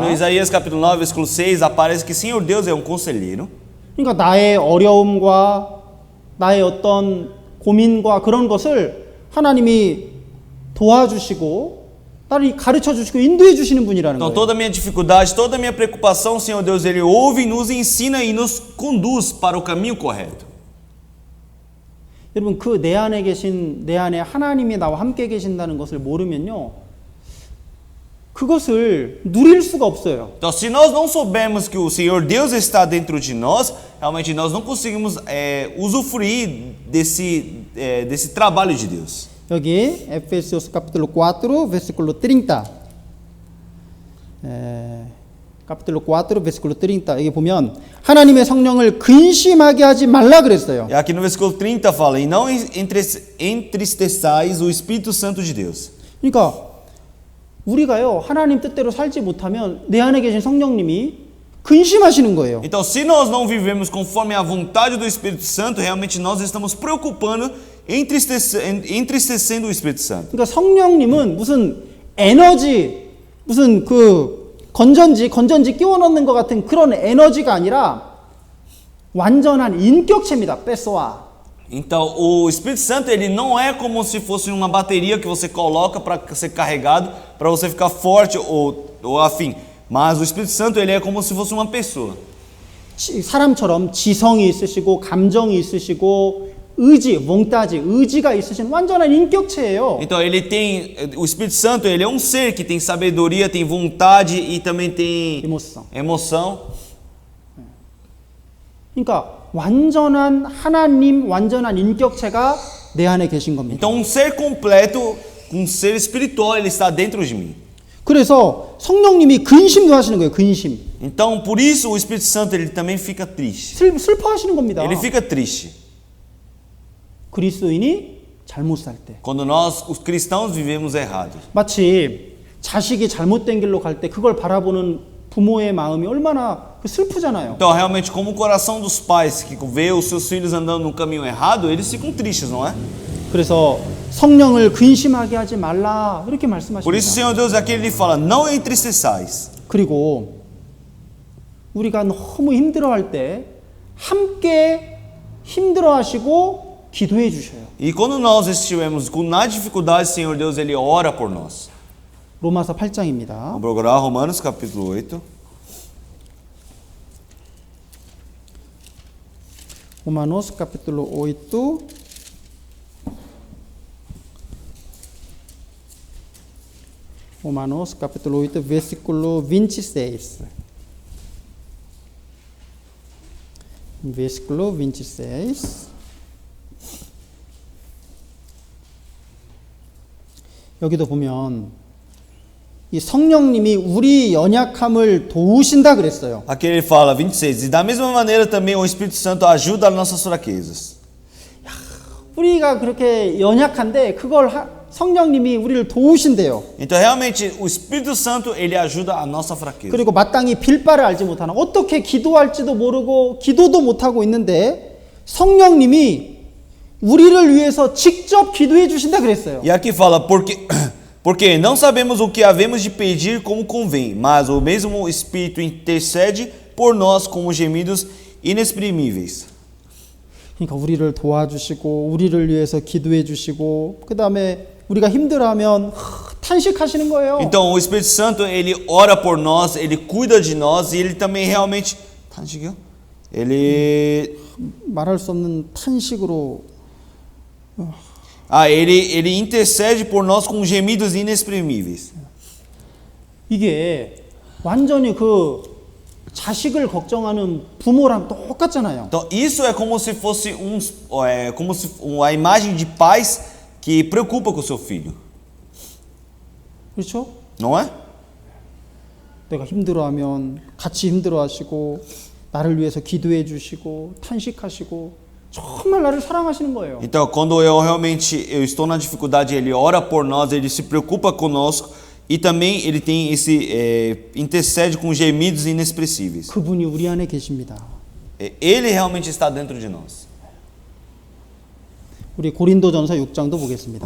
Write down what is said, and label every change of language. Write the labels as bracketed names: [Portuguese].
[Portuguese] no Isaías capítulo 9, versículo 6, aparece que Senhor Deus é um conselheiro. [Korean] 그러니까 나의 어려움과 나의 어떤 고민과 그런 것을 하나님이 도와주시고 나를 가르쳐 주시고 인도해 주시는 분이라는 [Portuguese] Então, [Korean] 거예요. [Portuguese] toda a minha dificuldade, toda a minha preocupação, o Senhor Deus, ele ouve, nos ensina e nos conduz para o caminho correto. [Korean] 여러분 그 내 안에 하나님이 나와 함께 계신다는 것을 모르면요. 그것을 누릴 수가 없어요. [Portuguese] Então, se nós não soubermos que o Senhor Deus está dentro de nós, realmente nós não conseguimos usufruir desse trabalho de Deus. [Korean] 여기 [Portuguese] Efésios capítulo 4, versículo 30. capítulo 4, versículo 30. [Korean] 여기 보면 하나님의 성령을 근심하게 하지 말라 그랬어요. [Portuguese] E aqui no versículo 30 fala, e não entristeçais o Espírito Santo de Deus. [Korean] 그러니까 우리가요 하나님 뜻대로 살지 못하면 내 안에 계신 성령님이 근심하시는 거예요. [Portuguese] Então, se nós não vivemos conforme a vontade do Espírito Santo, realmente nós estamos preocupando, entristecendo o Espírito Santo. [Korean] 그러니까 성령님은 무슨 에너지, 무슨 그 건전지 끼워 넣는 것 같은 그런 에너지가 아니라 완전한 인격체입니다. [Portuguese] pessoa. Então, o Espírito Santo, ele não é como se fosse uma bateria que você coloca para ser carregado, para você ficar forte ou afim. Mas o Espírito Santo, ele é como se fosse uma pessoa. [Korean] 사람처럼 지성이 있으시고 감정이 있으시고 의지가 있으신 완전한 인격체예요. [Portuguese] Então, o Espírito Santo, ele é um ser que tem sabedoria, tem vontade e também tem emoção. [Korean] 그러니까 완전한 하나님, 완전한 인격체가 내 안에 계신 겁니다. [Portuguese] Então, um ser completo, um ser espiritual, ele está dentro de mim. [Korean] 그래서 성령님이 근심도 하시는 거예요. 근심. [Portuguese] Então, por isso o Espírito Santo, ele também fica triste. [Korean] 슬퍼하시는 겁니다. [Portuguese] Ele fica triste. [Korean] 그리스도인이 잘못 살 때. [Portuguese] Quando nós, os cristãos, vivemos errado. [Korean] 마치 자식이 잘못된 길로 갈 때 그걸 바라보는 부모의 마음이 얼마나 슬프잖아요. [Portuguese] Então, realmente, como o coração dos pais que vê os seus filhos andando no caminho errado, eles ficam tristes, não é? [Korean] 그래서 성령을 근심하게 하지 말라 이렇게 말씀하십니다. [Portuguese] Por isso, o Senhor Deus aqui ele fala, não entristeçais. [Korean] 그리고 우리가 너무 힘들어할 때 함께 힘들어하시고 기도해 주셔요. [Portuguese] E quando nós estivermos na dificuldade, o Senhor Deus ele ora por nós. [Korean] 로마서 8장입니다. [Portuguese] Vamos procurar Romanos capítulo 8. Romanos capítulo 8. Romanos capítulo 8, versículo 26. Versículo 26. [Korean] 여기도 보면 이 성령님이 우리 연약함을 도우신다 그랬어요. [Portuguese] Aqui ele fala, 26, e da mesma maneira também o Espírito Santo ajuda as nossas fraquezas. [Korean] 우리가 그렇게 연약한데 그걸 성령님이 우리를 도우신대요. [Portuguese] Então realmente o Espírito Santo ele ajuda a nossa fraqueza. [Korean] 그리고 마땅히 빌 바를 알지 못하는 어떻게 기도할지도 모르고 기도도 못하고 있는데 성령님이 우리를 위해서 직접 기도해 주신다 그랬어요. [Portuguese] E aqui fala, porque não sabemos o que havemos de pedir como convém, mas o mesmo Espírito intercede por nós com gemidos inexprimíveis. [Korean] 그러니까 우리를 도와주시고 우리를 위해서 기도해 주시고 그 다음에 우리가 힘들어하면 탄식하시는 거예요. [Portuguese] Então o Espírito Santo ele ora por nós, ele cuida de nós e ele também realmente [Korean] 탄식이요? [Portuguese] ele [Korean] 말할 수 없는 탄식으로 [Portuguese] ele intercede por nós com gemidos inexprimíveis. [Korean] 이게 완전히 그 자식을 걱정하는 부모랑 똑같잖아요. [Portuguese] Então isso é como se fosse uma imagem de pais que preocupa com o seu filho, [Korean] 그렇죠? [Portuguese] não é? [Korean] 내가 힘들어하면 같이 힘들어하시고 나를 위해서 기도해 주시고 탄식하시고 정말 나를 사랑하시는 거예요. [Portuguese] Então, quando eu estou na dificuldade, ele ora por nós, ele se preocupa conosco e também ele tem intercede com gemidos inexpressíveis. [Korean] 그분이 우리 안에 계십니다. [Portuguese] Ele realmente está dentro de nós. [Korean] 우리 고린도전서 6장도 보겠습니다.